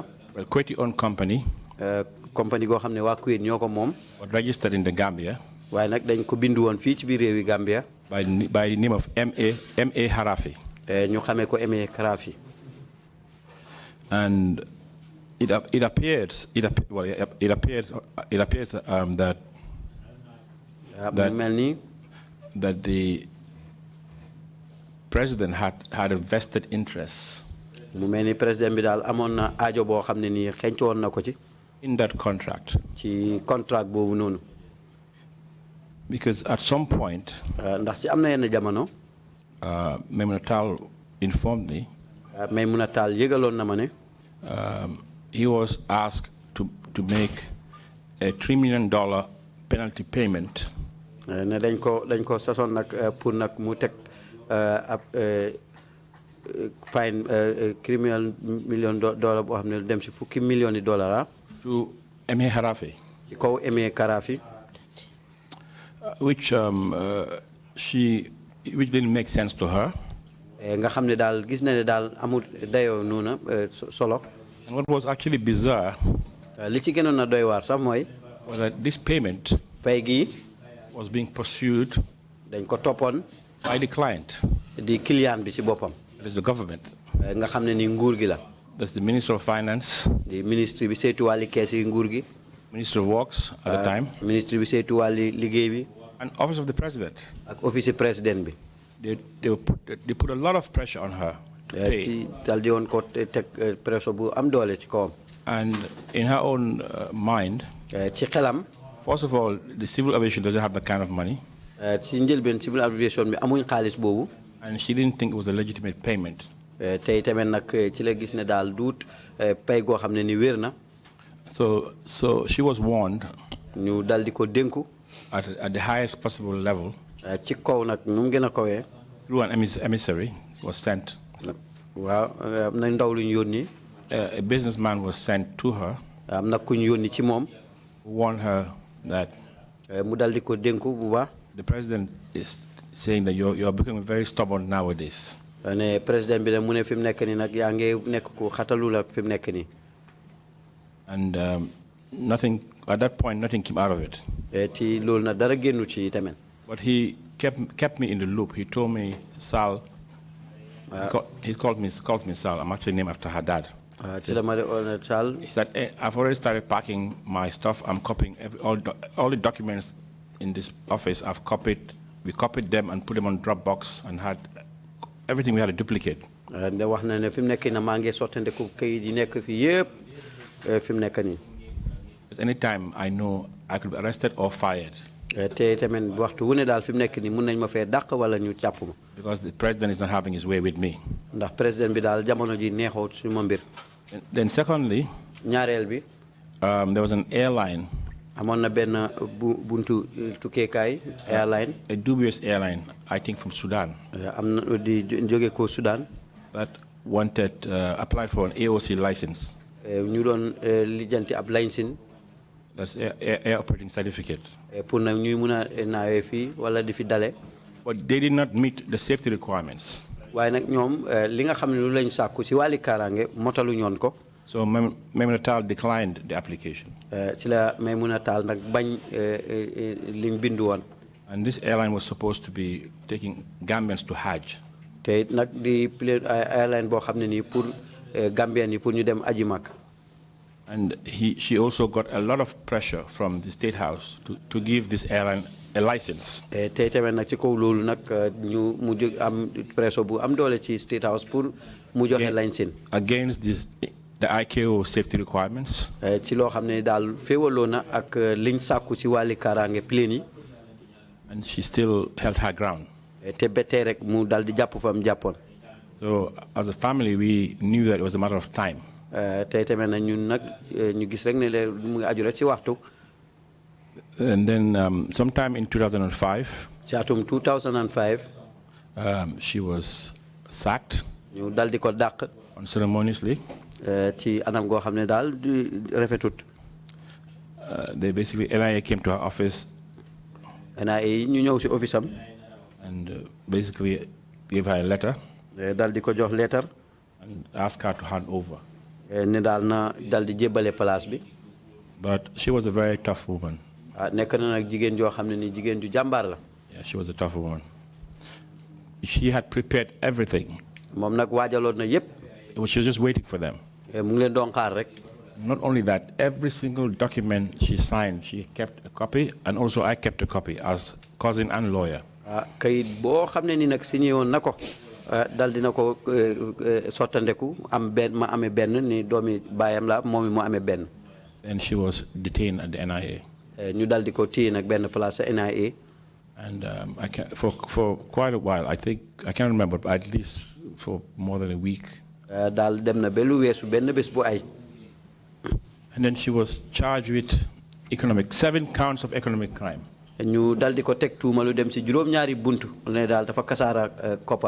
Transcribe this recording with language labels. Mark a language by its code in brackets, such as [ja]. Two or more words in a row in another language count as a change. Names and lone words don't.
[en] A Kuwaiti-owned company. [wo] Company go xamne wa Kuwait ñoko mom. [en] But registered in the Gambia. [wo] Waaye nak dañ ko bindu won fi ci biir réewi Gambia. [en] By the name of M.A. Harafi. [wo] Ñu xamé ko M.A. Harafi. [en] And it appears that the president had a vested interest [wo] mu melni president bi dal amon na aajo bo xamne ni xenci won nako ci [en] in that contract. [wo] Ci contract bobu nonu. [en] Because at some point, [wo] ndax ci amna yenn jamono, [en] Maimouna Taal informed me, [wo] Maimouna Taal yegalon na ma ne, [en] he was asked to make a $3 million penalty payment. [wo] Ne dañ ko sason nak pour nak mu tek [en] fine criminal [wo] $1 million bo xamne dem ci fukki million $. [en] To M.A. Harafi. [wo] Ci kaw M.A. Harafi. [en] Which didn't make sense to her. [wo] Nga xamne dal gis na ne dal amul dayo nona solo. [en] And what was actually bizarre, [wo] li ci gënon na doy war sax moy, [en] was that this payment [wo] pay gi [en] was being pursued [wo] dañ ko topone [en] by the client, [wo] di client bi ci bopam. [en] that is the government. [wo] Nga xamne ni nguur gi la. [en] That's the Minister of Finance, the ministry [wo] bi saytu wali caisse yi nguur gi. [en] Minister of Works at the time. [wo] Ministry bi saytu wàlli liggéey bi. [en] And Office of the President. [wo] Ak Office President bi. [en] They put a lot of pressure on her to pay. [wo] Ci dal di woon ko teg pressure bu am doole ci kawam. [en] And in her own mind, [wo] ci xelam. [en] First of all, the civil aviation doesn't have that kind of money. [wo] Ci njëlbeen civil aviation bi amuñ xaalis boobu. [en] And she didn't think it was a legitimate payment. [wo] Tey tamit nag ci la gis ne daal duut pay goo xam ne ni wér na. [en] So she was warned. [wo] ñu dal di ko dénku. [en] At the highest possible level. [wo] Ci kaw nag nu mu gën a kawee. [en] Through an emissary was sent. [wo] Waaw am na ndaw lu ñu yónni. [en] A businessman was sent to her. [wo] Am na ku ñu yónni ci moom. [en] Warn her that. [wo] Mu dal di ko dénku bu baax. [en] The president is saying that you're becoming very stubborn nowadays. [wo] Ne président bi ne mu ne fi mu nekk nii nag yaa ngi nekk ku xatalul ak fi mu nekk nii. [en] And nothing at that point, nothing came out of it. [wo] Ci loolu na dara génnu ci tamit. [en] But he kept me in the loop. He told me, Sal. He calls me Sal. I'm actually named after her dad. He said, hey, I've already started packing my stuff. I'm copying all the documents in this office. We copied them and put them on Dropbox and had everything we had a duplicate. [wo] And wax na ne fi mu nekk na maa ngi sottandeku kayit yi nekk fi yëpp fi mu nekk nii. [en] Anytime I know I could be arrested or fired. [wo] Te tamit waxtu wu ne daal fi mu nekk nii mun nañ ma fee dàq wala ñu jàpp ma. [en] Because the president is not having his way with me. [wo] Ndax président bi daal jamono ji neexoo su ma mbir. [en] Then secondly, [wo] ñaareel bi. [en] There was an airline. [wo] Amoon na benn buntu tukkeekaay airline. [en] A dubious airline, I think from Sudan. [wo] Am na di jóge ko Sudan. [en] That wanted applied for an AOC license. [wo] Ñu doon lijjanti ab license. [en] That's air operating certificate. [wo] Pour na ñuy mun a naawee fii wala di fi dale. [en] But they did not meet the safety requirements. [wo] Waaye nag ñoom li nga xam ne lu lañ sàkku ci wàlli kaaraange motalu ñoon ko. [en] So Salieu Taal declined the application. [wo] Ci la Salieu Taal nag bañ liñ bindu woon. [en] And this airline was supposed to be taking Gambians to Hajj. [wo] Te nag di airline boo xam ne nii pour Gambian yi pour ñu dem aji Makka. [en] And she also got a lot of pressure from the State House to give this airline a license. [wo] Te tamit nag ci kaw loolu nag ñu mu jóg am pression bu am doole ci State House pour mu joxe license. [en] Against the ICAO safety requirements. [wo] Ci loo xam ne daal féewaloo na ak liñ sàkku ci wàlli kaaraange plane yi. [en] And she still held her ground. [wo] Te ba tey rek mu dal di jàpp fa mu jàppoon. [en] So as a family, we knew that it was a matter of time. [wo] Tey tamit nag ñun nag ñu gis rek ne mu ngi aju rek ci waxtu. [en] And then sometime in 2005, [wo] ci atum 2005, [en] she was sacked. [wo] ñu dal di ko dàq. [en] Unceremoniously. [wo] Ci anam goo xam ne daal rafetut. [en] They basically, NIA came to her office. [wo] NIA ñu ñëw ci office am. [en] And basically gave her a letter. [wo] Dal di ko jox letter. [en] And asked her to hand over. [wo] Ne daal na dal di jébbale place bi. [en] But she was a very tough woman. [wo] Nekk na nag jigéen joo xam ne ni jigéen ju jàmbaar la. [en] Yeah, she was a tough woman. She had prepared everything. [wo] Moom nag waajaloon na yépp. [en] She was just waiting for them. [wo] Mu ngi leen doon xaar rek. [en] Not only that, every single document she signed, she kept a copy, and also I kept a copy as cousin and lawyer. [wo] Kayit boo xam ne ni nag signé woon na ko dal dina ko sottandeku am benn ma amee benn ni doomi baayam la moom mu amee benn. [en] And she was detained at the NIA. [wo] Ñu dal di ko téye nag benn place NIA. [en] And for quite a while, I think, I can't remember, but at least for more than a week. [wo] Daal dem na ba lu weesu benn bés bu ay. [en] And then she was charged with 7 counts of economic crime. [wo] Ñu dal di ko teg tuuma lu dem ci juróom-ñaari buntu ne daal dafa kasaara koppar.